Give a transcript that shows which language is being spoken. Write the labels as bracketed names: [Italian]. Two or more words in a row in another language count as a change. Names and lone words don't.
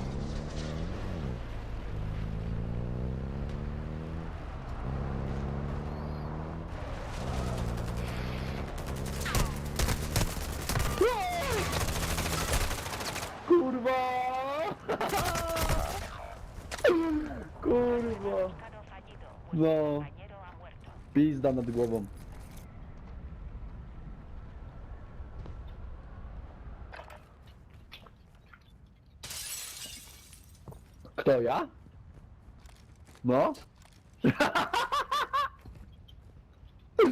[Polish] Kurwa! Kurwa! [Spanish] Buscado fallido. Vuestro [Polish] No. [Spanish] compañero ha muerto. [Polish] Pizda nad głową. Kto ja? No?